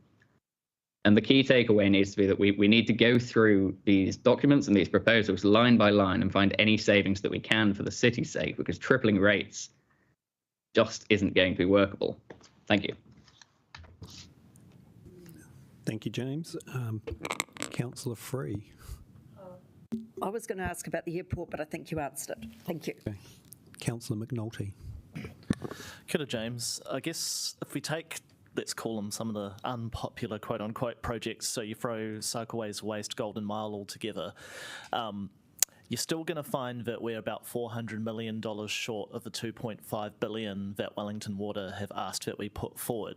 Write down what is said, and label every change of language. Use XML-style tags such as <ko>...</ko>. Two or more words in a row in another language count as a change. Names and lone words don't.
<en>And the key takeaway needs to be that we need to go through these documents and these proposals line by line and find any savings that we can for the city's sake, because tripling rates just isn't going to be workable. Thank you. Thank you, James. Councillor Free. I was going to ask about the airport, but I think you answered it. Thank you. Okay. Councillor McNulty.</en> <mi>Kia ora,</mi> <en>James. I guess if we take, let's call them some of the unpopular quote-unquote projects, so you throw Cycleways Waste, Golden Mile all together, you're still going to find that we're about $400 million short of the $2.5 billion that Wellington Water have asked that we put forward.</en>